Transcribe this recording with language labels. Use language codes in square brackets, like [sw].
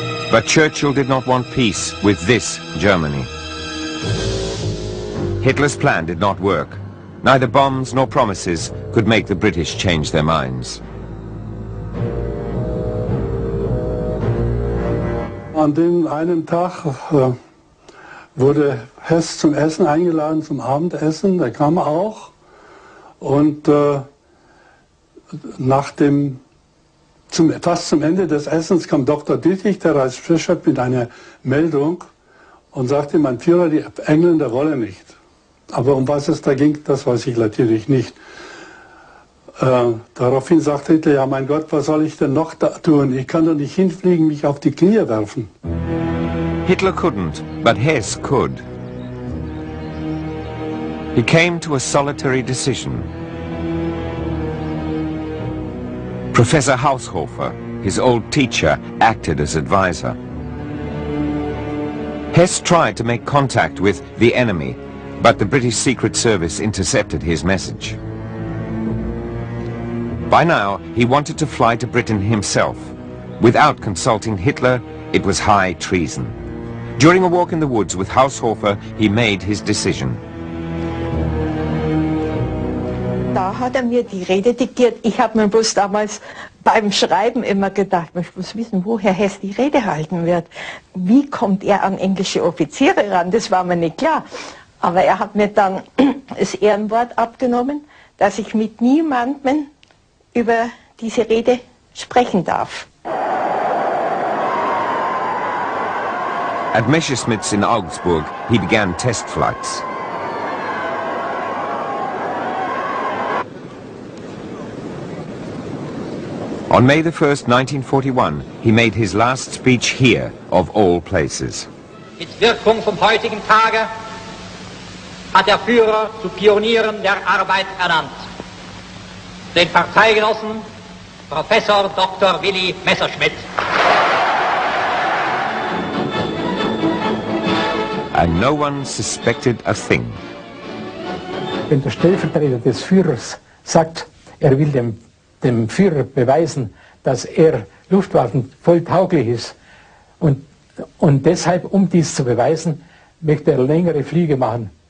[en] But Churchill did not want peace with this Germany. Hitler's plan did not work. Neither bombs nor promises could make the British change their minds. [de] An dem einen Tag wurde Hess zum Essen eingeladen, zum Abendessen. Der kam auch. Und fast zum Ende des Essens kam Dr. Dittrich, der Reichsbischof, mit einer Meldung und sagte, mein Führer, die Engländer wollen nicht. Aber um was es da ging, das weiß ich natürlich nicht. Daraufhin sagte Hitler, ja mein Gott, was soll ich denn noch da tun? Ich kann doch nicht hinfliegen, mich auf die Knie werfen. [en] Hitler couldn't, but Hess could. He came to a solitary decision. Professor Haushofer, his old teacher, acted as advisor. Hess tried to make contact with the enemy, but the British Secret Service intercepted his message. By now, he wanted to fly to Britain himself. Without consulting Hitler, it was high treason. During a walk in the woods with Haushofer, he made his decision. [de] Da hat er mir die Rede diktiert. Ich habe mir bloß damals beim Schreiben immer gedacht, ich muss wissen, wo Herr Hess die Rede halten wird. Wie kommt er an englische Offiziere ran? Das war mir nicht klar. Aber er hat mir dann das Ehrenwort abgenommen, dass ich mit niemandem über diese Rede sprechen darf. [en] At Messerschmitt's in Augsburg, he began test flights. On May the 1st, 1941, he made his last speech here, of all places. [de] Mit Wirkung vom heutigen Tage hat der Führer zu Pionieren der Arbeit ernannt. Den Parteigenossen Professor Dr. Willi Messerschmitt. [en] and no one suspected a thing. [de] Wenn der Stellvertreter des Führers sagt, er will dem Führer beweisen, dass er Luftwaffen voll tauglich ist und deshalb, um dies zu beweisen, möchte er längere Flüge machen.